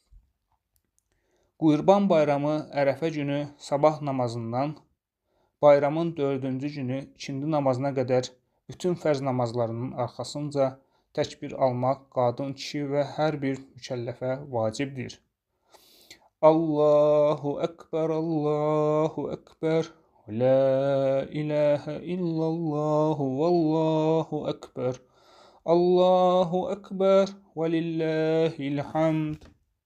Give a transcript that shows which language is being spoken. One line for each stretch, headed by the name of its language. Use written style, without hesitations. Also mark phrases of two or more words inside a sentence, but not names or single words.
Azerbaijani: Qurban bayramı Ərəfə günü sabah namazından bayramın 4-cü günü ikindi namazına qədər bütün fərz namazlarının arxasınca təkbir almaq qadın, kişi və hər bir mükəlləfə vacibdir.
Arabic: الله أكبر، الله أكبر، لا إله إلا الله، والله أكبر، الله أكبر، ولله الحمد.